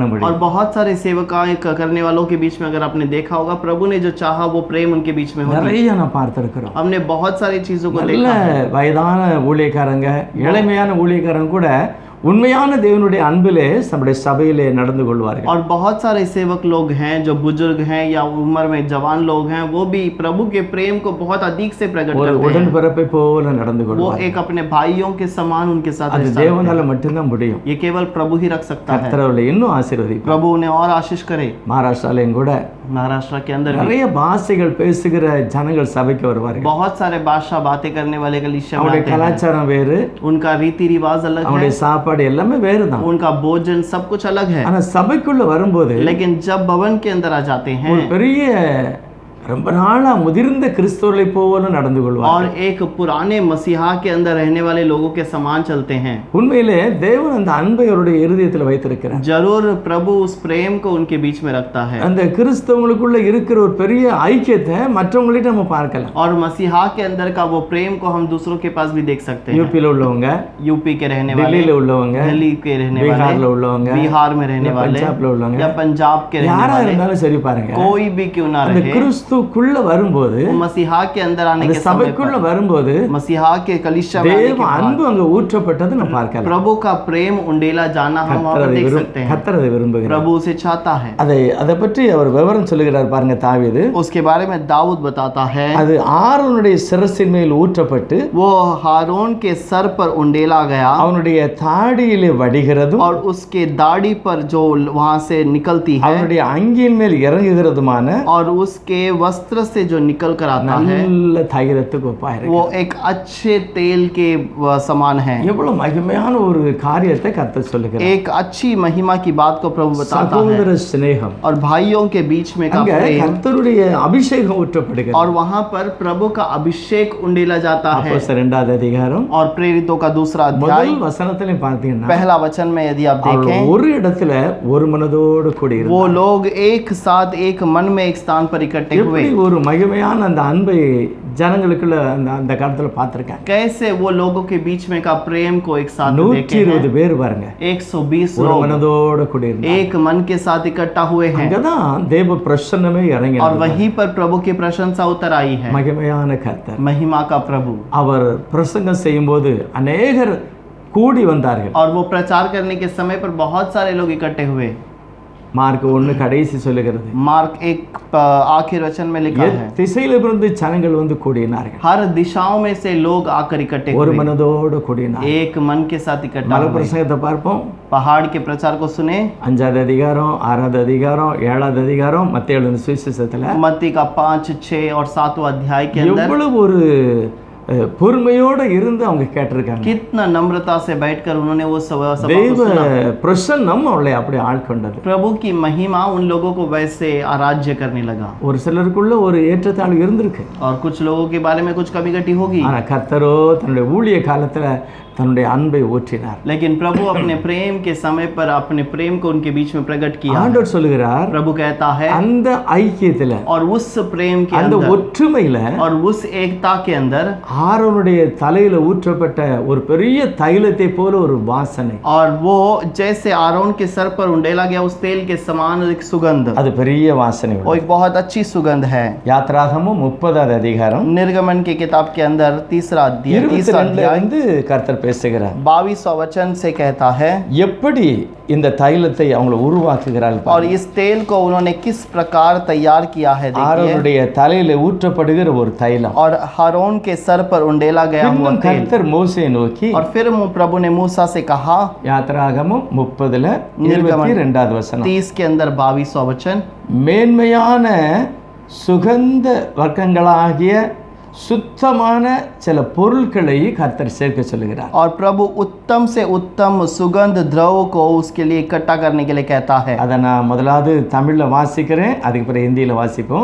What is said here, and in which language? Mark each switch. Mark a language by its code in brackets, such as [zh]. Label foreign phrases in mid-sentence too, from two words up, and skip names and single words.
[hi] और [ta] முடியும். [hi] बहुत सारे सेवकाएं करने वालों के बीच में अगर आपने देखा होगा, प्रभु ने जो चाहा वो प्रेम उनके बीच में होता है। [ta] நிறைய நான் பார்த்திருக்கிறோம். [hi] हमने बहुत सारी चीजों को [ta] நல்ல [hi] देखा है। [ta] வயதான ஊழியக்காரங்க, இளமையான ஊழியக்காரங்க கூட உண்மையான தேவனுடைய அன்பிலே நம்முடைய சபையிலே நடந்து கொள்வார்கள். [hi] और बहुत सारे सेवक लोग हैं जो बुजुर्ग हैं या उम्र में जवान लोग हैं, वो भी प्रभु के प्रेम को बहुत अधिक से प्रकट [ta] ஒரு [hi] करते हैं। [ta] உடன்பிறப்பை போல நடந்து [hi] वो [ta] கொள்வார்கள். [hi] एक अपने भाइयों के समान उनके साथ [ta] அது [hi] रह सकते [ta] தேவனால மட்டும்தான் முடியும். [hi] हैं। ये केवल प्रभु ही रख सकता है। [ta] கர்த்தர் அவர்களை இன்னும் ஆசீர்வதிப்பார். [hi] प्रभु उन्हें और आशीष करे। [ta] மகாராஷ்டிராலையும் கூட [hi] महाराष्ट्र के अंदर भी [ta] நிறைய பாஷைகள் பேசுகிற ஜனங்கள் சபைக்கு வருவார்கள். [hi] बहुत सारे भाषा बातें करने वाले कलीसिया में [ta] அவங்களுடைய [hi] आते हैं। [ta] கலாச்சாரம் வேறு, [hi] उनका रीति रिवाज अलग है, [ta] அவங்களுடைய சாப்பாடு எல்லாமே வேறு தான். [hi] उनका भोजन सब कुछ अलग है। [ta] ஆனா சபைக்குள்ள வரும்போது [hi] लेकिन जब भवन के अंदर आ जाते हैं [ta] ஒரு பெரிய ரொம்ப நாளா முதிர்ந்த கிறிஸ்தவர்களை போல நடந்து கொள்வார். [hi] और एक पुराने मसीहा के अंदर रहने वाले लोगों के समान चलते हैं। [ta] உண்மையிலே தேவன் அந்த அன்பை அவருடைய இருதயத்தில் வைத்திருக்கிறார். [hi] जरूर प्रभु उस प्रेम को उनके बीच में रखता है। [ta] அந்த கிறிஸ்தவங்களுக்குள்ள இருக்கிற ஒரு பெரிய ஐக்கியத்தை மற்றவங்கள்ட்ட நம்ம பார்க்கலாம். [hi] और मसीहा के अंदर का वो प्रेम को हम दूसरों के पास भी देख सकते हैं। [ta] யூபியில் உள்ளவங்க, [hi] यूपी के रहने वाले, [ta] டெல்லியில உள்ளவங்க, [hi] दिल्ली के रहने [ta] பீகார்ல [hi] वाले, [ta] உள்ளவங்க, [hi] बिहार में रहने वाले, [ta] பஞ்சாப்ல உள்ளவங்க, [hi] या पंजाब के रहने [ta] யாரா [hi] वाले, [ta] இருந்தாலும் சரி பாருங்க, [hi] कोई भी क्यों ना [ta] அந்த [hi] रहे, [ta] கிறிஸ்துக்குள்ள வரும்போது, [hi] वो मसीहा के अंदर आने [ta] அந்த [hi] के समय [ta] சபைக்குள்ள [hi] पर, [ta] வரும்போது [hi] मसीहा के कलिसिया में आने [ta] தேவ [hi] के बाद [ta] அன்பு அங்க ஊற்றப்பட்டது நம்ம பார்க்கலாம். [hi] प्रभु का प्रेम उंडेला जाना हम वहां पर देख सकते हैं। [ta] கர்த்தர் அதை விரும்புகிறார். [hi] प्रभु उसे चाहता है। [ta] அதை பற்றி அவர் விவரம் சொல்லுகிறார் பாருங்க. தாவீது [hi] उसके बारे में दाऊद बताता है, [ta] அது ஆரோனுடைய சிரசின் மேல் ஊற்றப்பட்டு [hi] वो हारून के सर पर उंडेला गया [ta] அவனுடைய தாடியிலே வடிகிறதும் [hi] और उसके दाढ़ी पर जो वहां से निकलती है [ta] அவனுடைய அங்கியின் மேல் இறங்குகிறதுமான [hi] और उसके वस्त्र से जो निकल कर आता है [ta] நல்ல தைலத்துக்கு ஒப்பாயிருக்கு. [hi] वो एक अच्छे तेल के समान है। [ta] எவ்வளவு மகிமையான ஒரு காரியத்தை கர்த்தர் சொல்லுகிறார். [hi] एक अच्छी महिमा की बात को प्रभु बताता है। [ta] சகோதர சிநேகம், [hi] और भाइयों के बीच में का [ta] அங்க [hi] प्रेम, [ta] கர்த்தருடைய அபிஷேகம் ஊற்றப்படுகிறது. [hi] और वहां पर प्रभु का अभिषेक उंडेला जाता है। [ta] அப்போஸ்தலர் 2வது அதிகாரம் [hi] और प्रेरितों का 2 अध्याय [ta] முதல் வசனத்திலே பார்த்தீங்கன்னா [hi] पहला वचन में यदि आप देखें, [ta] ஒரு இடத்துல ஒரு மனதோடு கூடி [hi] वो लोग एक साथ एक मन में एक स्थान पर इकट्ठे हुए। [ta] எப்படி ஒரு மகிமையான அந்த அன்பை ஜனங்களுக்குள்ள அந்த காலத்துல பார்த்திருக்காங்க. [hi] कैसे वो लोगों के बीच में का प्रेम को एक साथ देखे [ta] 120 பேர் பாருங்க, 120 ஒரு [hi] लोग [ta] மனதோடு கூடி இருந்தாங்க. [hi] एक मन के साथ इकट्ठा हुए हैं [ta] அங்கதான் தேவ பிரசன்னமே இறங்கி [hi] और वहीं पर प्रभु की प्रशंसा उतर आई है। [ta] மகிமையான கர்த்தர் [hi] महिमा का प्रभु, [ta] அவர் பிரசங்கம் செய்யும்போது अनेகர் கூடி வந்தார்கள். [hi] और वो प्रचार करने के समय पर बहुत सारे लोग इकट्ठे हुए। [ta] மார்க் 1 கடைசி சொல்லுகிறது, [hi] मार्क 1 आखिर वचन में लिखा है, [ta] திசையிலிருந்து ஜனங்கள் வந்து கூடினார்கள். [hi] हर दिशाओं में से लोग आकर इकट्ठे [ta] ஒரு [hi] हुए, [ta] மனதோடு கூடினார்கள். [hi] एक मन के साथ इकट्ठा [ta] மலை [hi] हुए। [ta] பிரசங்கத்தை பார்ப்போம். [hi] पहाड़ के प्रचार को सुने, [ta] 5வது அதிகாரம், 6வது அதிகாரம், 7வது அதிகாரம், மத்தேயு சுவிசேஷத்துல [hi] मत्ती का 5, 6 और 7वां अध्याय के अंदर [ta] எவ்வளவு ஒரு பொறுமையோடு இருந்து அவங்க கேட்டிருக்காங்க. [hi] कितना नम्रता से बैठकर उन्होंने वो सभा को [ta] தெய்வ [hi] सुना। [ta] பிரசன்னம் அவளை அப்படி ஆட்கொண்டது. [hi] प्रभु की महिमा उन लोगों को वैसे आराध्य करने लगा। [ta] ஒரு சிலருக்குள்ள ஒரு ஏற்றத்தாழ்வு இருந்திருக்கு. [hi] और कुछ लोगों के बारे में कुछ कमी घटी होगी, [ta] ஆனா கர்த்தரோ தன்னுடைய ஊழிய காலத்துல தன்னுடைய அன்பை ஊற்றினார். [hi] लेकिन प्रभु अपने प्रेम के समय पर अपने प्रेम को उनके बीच में प्रकट किया। [ta] ஆண்டவர் சொல்லுகிறார், [hi] प्रभु कहता है [ta] அந்த ஐக்கியத்துல [hi] और उस प्रेम के [ta] அந்த [hi] अंदर [ta] ஒற்றுமையில [hi] और उस एकता के अंदर [ta] ஆரோனுடைய தலையில ஊற்றப்பட்ட ஒரு பெரிய தைலத்தை போல ஒரு வாசனை, [hi] और वो जैसे आरोन के सर पर उंडेला गया उस तेल के समान एक सुगंध, [ta] அது பெரிய வாசனை. [hi] वो एक बहुत अच्छी सुगंध है। [ta] யாத்ராகமம் 30வது அதிகாரம் [hi] निर्गमन की किताब के अंदर तीसरा अध्याय [ta] 22 வந்து கர்த்தர் பேசுகிறார். [hi] 22वां वचन से कहता है, [ta] எப்படி இந்த தைலத்தை அவங்க உருவாக்குகிறார்கள் [hi] और इस तेल को उन्होंने किस प्रकार तैयार किया है देखिए। [ta] ஆரோனுடைய தலையில ஊற்றப்படுகிற ஒரு தைலம். [hi] और हारून के सर पर उंडेला गया हुआ [ta] இன்னும் [hi] तेल। [ta] கர்த்தர் மோசேயை நோக்கி, [hi] और फिर प्रभु ने मूसा से कहा, [ta] யாத்ராகமம் 30ல [hi] निर्गमन [ta] 22வது வசனம், [hi] 30 के अंदर 22वां वचन, [ta] மேன்மையான சுகந்த வர்க்கங்களாகிய சுத்தமான சில பொருட்களை கர்த்தர் சேர்க்க சொல்லுகிறார். [hi] और प्रभु उत्तम से उत्तम सुगंध द्रव को उसके लिए इकट्ठा करने के लिए कहता है। [ta] அதை நான் முதலாவது தமிழ்ல வாசிக்கிறேன், அதுக்கு பிறகு ஹிந்தியில வாசிப்போம்.